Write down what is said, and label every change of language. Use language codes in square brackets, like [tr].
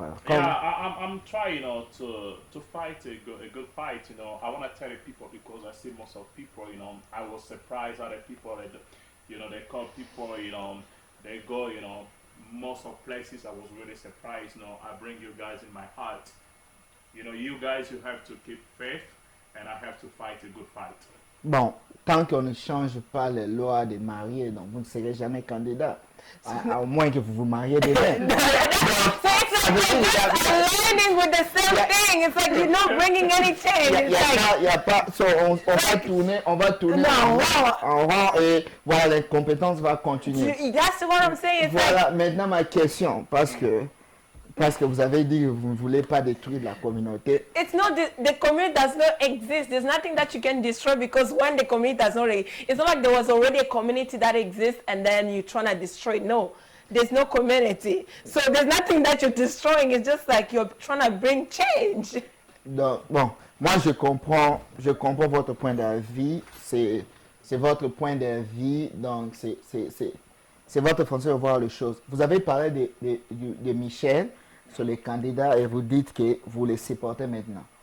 [en] Yeah, I'm trying, to fight a good fight, I want to tell the people because I see most of people, I was surprised at the people that, they call people, they go, most of places I was really surprised, I bring you guys in my heart. You guys, you have to keep faith and I have to fight a good fight. [fr] Bon, tant qu'on ne change pas les lois des mariés, donc vous ne serez jamais candidat. À moins que vous vous mariez demain. [en] So it's aligning with the same thing. It's like you're not bringing any change. [fr] Y a pas. So on va tourner en rang et voilà, l'incompétence va continuer. [en] That's what I'm saying. [fr] Voilà, maintenant ma question, parce que vous avez dit que vous ne voulez pas détruire la communauté. [en] It's not the community does not exist. There's nothing that you can destroy because when the community does not it's not like there was already a community that exists and then you're trying to destroy it. No, there's no community. So there's nothing that you're destroying. It's just like you're trying to bring change. [fr] Donc, bon, moi je comprends votre point de vue. C'est votre point de vue. Donc c'est votre façon de voir les choses. Vous avez parlé de Michel sur les candidats et vous dites que vous les supportez maintenant.